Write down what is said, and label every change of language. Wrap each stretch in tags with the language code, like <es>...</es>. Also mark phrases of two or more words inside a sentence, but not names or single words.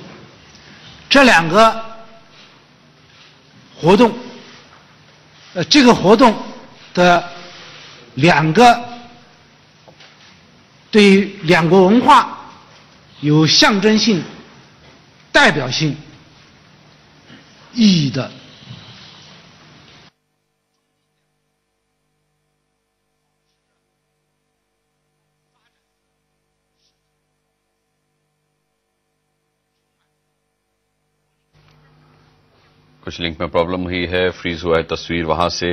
<zh>这两个活动，这个活动的两个对于两国文化有象征性、代表性意义的</zh> <hi>कुछ लिंक में प्रॉब्लम हुई है, फ्रीज हुआ है तस्वीर वहां से।</hi>